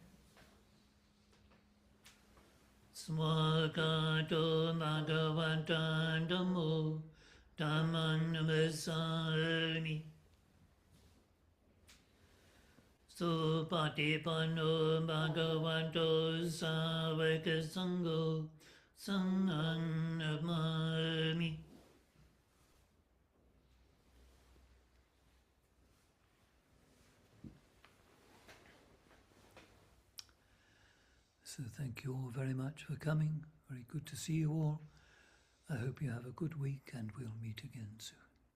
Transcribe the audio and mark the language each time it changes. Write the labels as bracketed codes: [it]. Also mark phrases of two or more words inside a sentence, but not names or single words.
[pi] Swakato Bhagavanta Dhammo Dhammang Namasami Supatipanno Bhagavato Savaka Sangho Sanghang Namami. [en] So thank you all very much for coming. Very good to see you all. I hope you have a good week and we'll meet again soon.